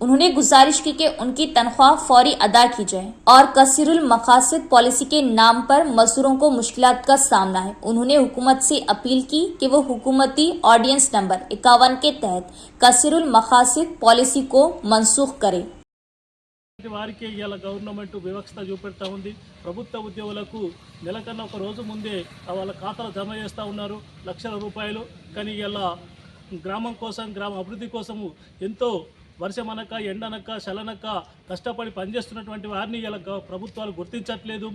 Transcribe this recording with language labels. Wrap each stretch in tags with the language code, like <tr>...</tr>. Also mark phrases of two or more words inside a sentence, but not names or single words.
<ur>انہوں نے گزارش کی کہ ان کی تنخواہ فوری ادا کی جائے اور کثیر المقاصد پالیسی کے نام پر مزدوروں کو مشکلات کا سامنا ہے. انہوں نے حکومت سے اپیل کی کہ وہ حکومتی آرڈیننس نمبر 51 کے تحت کثیر المقاصد پالیسی کو منسوخ کرے.</ur> <te>వారికి ఇవాళ గవర్నమెంట్ వివక్షత చూపెడతా ఉంది. ప్రభుత్వ ఉద్యోగులకు నెలకన్నా ఒక రోజు ముందే వాళ్ళ ఖాతాలో జమ చేస్తూ ఉన్నారు లక్షల రూపాయలు. కానీ ఇవాళ గ్రామం కోసం గ్రామ అభివృద్ధి కోసము ఎంతో వర్షమనక ఎండనక చలనక కష్టపడి పనిచేస్తున్నటువంటి వారిని ఇలా ప్రభుత్వాలు గుర్తించట్లేదు.</te>